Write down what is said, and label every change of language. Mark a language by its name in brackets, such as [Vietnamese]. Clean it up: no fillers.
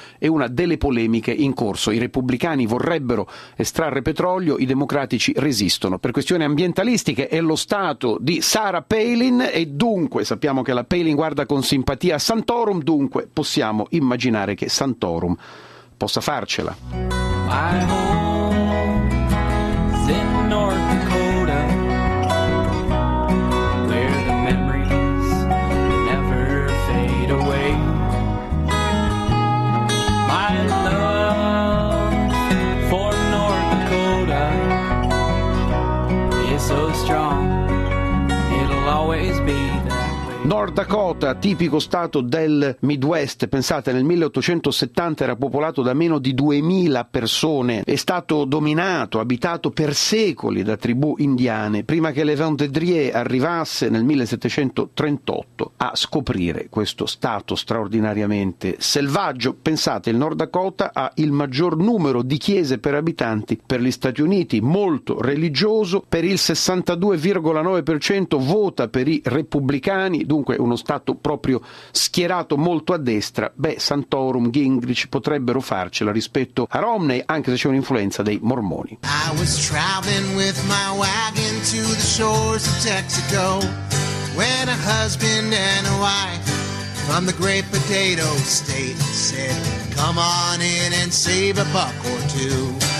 [Italian] È una delle polemiche in corso. I repubblicani vorrebbero estrarre petrolio, i democratici resistono per questioni ambientalistiche. È lo stato di Sarah Palin, e dunque sappiamo che la Palin guarda con simpatia Santorum, dunque possiamo immaginare che Santorum possa farcela. [English] My home is in North Dakota, where the memories never fade away. My love for North Dakota is so strong, it'll always be. [Italian] North Dakota, tipico stato del Midwest, pensate, nel 1870 era popolato da meno di 2000 persone, è stato dominato, abitato per secoli da tribù indiane, prima che Le Vendredier arrivasse nel 1738 a scoprire questo stato straordinariamente selvaggio. Pensate, il North Dakota ha il maggior numero di chiese per abitanti per gli Stati Uniti, molto religioso, per il 62,9% vota per i repubblicani. Dunque uno stato proprio schierato molto a destra. Beh, Santorum, Gingrich potrebbero farcela rispetto a Romney, anche se c'è un'influenza dei mormoni. [English] I was traveling with my wagon to the shores of Texaco, when a husband and a wife from the great potato state said, come on in and save a buck or two.